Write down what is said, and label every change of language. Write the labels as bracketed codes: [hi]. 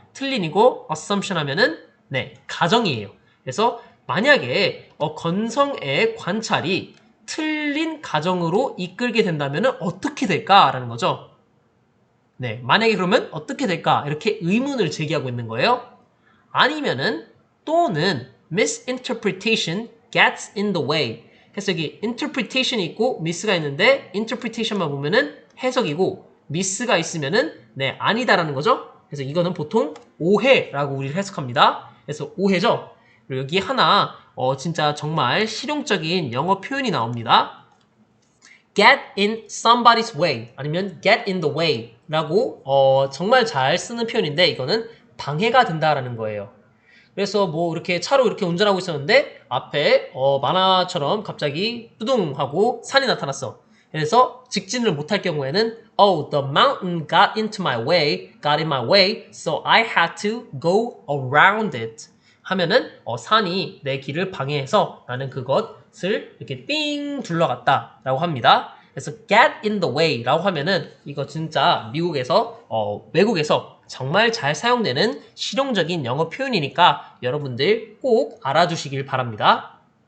[ko] 틀린이고 assumption 하면은 네, 가정이에요. 그래서 만약에 건성의 관찰이 틀린 가정으로 이끌게 된다면 어떻게 될까라는 거죠. 네, 만약에 그러면 어떻게 될까? 이렇게 의문을 제기하고 있는 거예요. 아니면은 또는 [en] misinterpretation gets in the way. [ko] 그래서 여기 interpretation이 있고 miss가 있는데 interpretation만 보면은 해석이고 miss가 있으면은 네, 아니다라는 거죠. 그래서 이거는 보통 오해라고 우리를 해석합니다. 그래서 오해죠. 그리고 여기 하나 진짜 정말 실용적인 영어 표현이 나옵니다. [en] get in somebody's way [ko] 아니면 [en] get in the way [ko] 라고 정말 잘 쓰는 표현인데 이거는 방해가 된다라는 거예요. 그래서 뭐 이렇게 차로 이렇게 운전하고 있었는데 앞에 만화처럼 갑자기 뚜둥 하고 산이 나타났어. 그래서 직진을 못할 경우에는 [en] Oh, the mountain got in my way, so I had to go around it. [ko] 하면은 산이 내 길을 방해해서 나는 그것을 이렇게 삥 둘러갔다 라고 합니다. 그래서 [en] get in the way [ko] 라고 하면은 이거 진짜 미국에서 외국에서 정말 잘 사용되는 실용적인 영어 표현이니까 여러분들 꼭 알아두시길 바랍니다.